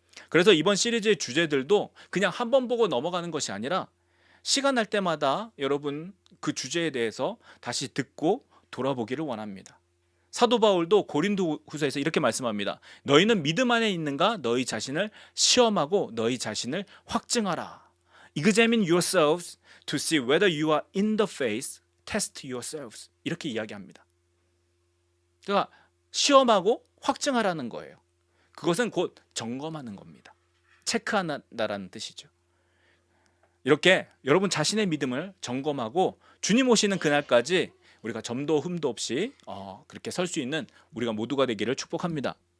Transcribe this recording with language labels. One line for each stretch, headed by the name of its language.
Korean: 그래서 이번 시리즈의 주제들도 그냥 한 번 보고 넘어가는 것이 아니라 시간 날 때마다 여러분 그 주제에 대해서 다시 듣고 돌아보기를 원합니다. 사도 바울도 고린도후서에서 이렇게 말씀합니다. 너희는 믿음 안에 있는가? 너희 자신을 시험하고 너희 자신을 확증하라.
English: Examine yourselves to see whether you are in the faith. Test yourselves.
Korean: 이렇게 이야기합니다. 그러니까 시험하고 확증하라는 거예요. 그것은 곧 점검하는 겁니다. 체크한다라는 뜻이죠. 이렇게 여러분 자신의 믿음을 점검하고 주님 오시는 그날까지 우리가 점도 흠도 없이 그렇게 설 수 있는 우리가 모두가 되기를 축복합니다.